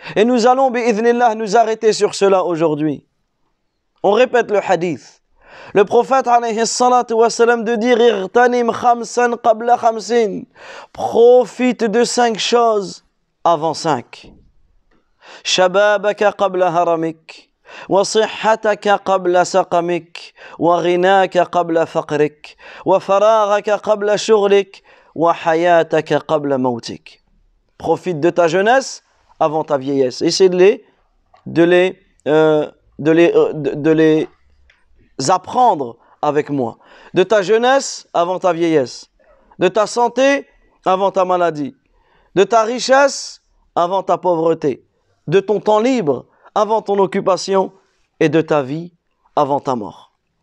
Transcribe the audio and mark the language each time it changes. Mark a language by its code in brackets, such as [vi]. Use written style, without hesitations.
[fr] Et nous allons bi'idhnillah nous arrêter sur cela aujourd'hui. On répète le hadith. Le prophète alayhi salatu wassalam de dire [ar] irtanim khamsan qabla khamsin. [fr] Profite de 5 choses avant 5. [ar] Shababaka qabla haramik. وصحتك قبل سقمك وغناك قبل فقرك وفراغك قبل شغلك وحياتك قبل موتك. [fr] Profite de ta jeunesse avant ta vieillesse. Essaie de les apprendre avec moi. De ta jeunesse avant ta vieillesse. De ta santé avant ta maladie. De ta richesse avant ta pauvreté. De ton temps libre avant ton occupation et de ta vie avant ta mort.